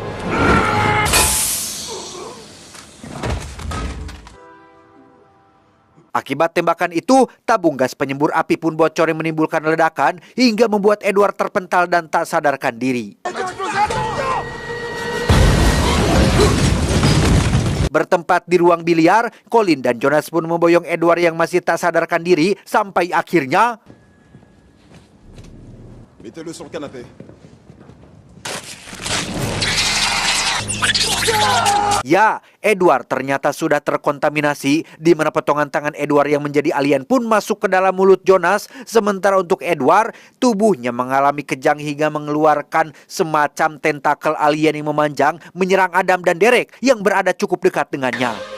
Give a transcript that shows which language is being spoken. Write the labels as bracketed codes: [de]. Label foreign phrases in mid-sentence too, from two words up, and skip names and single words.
[id] Akibat tembakan itu, tabung gas penyembur api pun bocor yang menimbulkan ledakan hingga membuat Edward terpental dan tak sadarkan diri. Bertempat di ruang biliar, Colin dan Jonas pun memboyong Edward yang masih tak sadarkan diri sampai akhirnya... [fr] Mettez-le sur le canapé. [id] Ya, Edward ternyata sudah terkontaminasi, di mana potongan tangan Edward yang menjadi alien pun masuk ke dalam mulut Jonas. Sementara untuk Edward, tubuhnya mengalami kejang hingga mengeluarkan semacam tentakel alien yang memanjang menyerang Adam dan Derek yang berada cukup dekat dengannya.